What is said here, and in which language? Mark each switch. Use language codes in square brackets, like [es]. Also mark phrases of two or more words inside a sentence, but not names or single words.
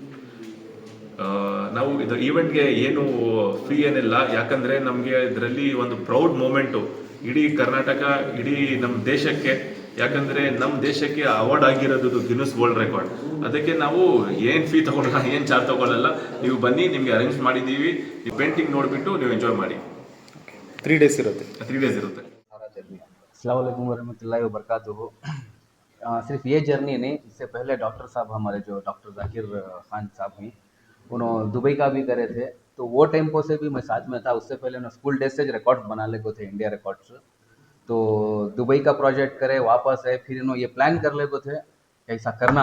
[kn] ನಾವು ಇದು ಈವೆಂಟ್ಗೆ ಏನು ಫೀ ಏನಿಲ್ಲ, ಯಾಕಂದರೆ ನಮಗೆ ಇದರಲ್ಲಿ ಒಂದು [en] proud moment [kn] ಇಡೀ ಕರ್ನಾಟಕ, ಇಡೀ ನಮ್ಮ ದೇಶಕ್ಕೆ. ಯಾಕಂದರೆ ನಮ್ಮ ದೇಶಕ್ಕೆ ಅವಾರ್ಡ್ ಆಗಿರೋದು ಗಿನ್ನೆಸ್ ವರ್ಲ್ಡ್ ರೆಕಾರ್ಡ್. ಅದಕ್ಕೆ ನಾವು ಏನು ಫೀ ತೊಗೊಳ್ಳಲ್ಲ, ಏನು ಚಾರ್ಜ್ ತೊಗೊಳ್ಳಲ್ಲ. ನೀವು ಬನ್ನಿ, ನಿಮಗೆ ಅರೇಂಜ್ ಮಾಡಿದ್ದೀವಿ. ಈ ಪೇಂಟಿಂಗ್ ನೋಡಿಬಿಟ್ಟು ನೀವು ಎಂಜಾಯ್ ಮಾಡಿ. 3 days ಇರುತ್ತೆ. 3 days ಇರುತ್ತೆ. [ar] السلام عليكم ورحمة الله وبركاته. [hi] सिर्फ ये जर्नी नहीं, इससे पहले डॉक्टर साहब हमारे जो डॉक्टर जाकिर खान साहब हैं, उन्होंने दुबई का भी करे थे। तो वो टेम्पो से भी मैं साथ में था। उससे पहले उन्होंने [en] school days [hi] से रिकॉर्ड बना ले को थे इंडिया रिकॉर्ड्स। तो दुबई का प्रोजेक्ट करे वापस है, फिर इन्होंने ये प्लान कर ले को थे ऐसा करना।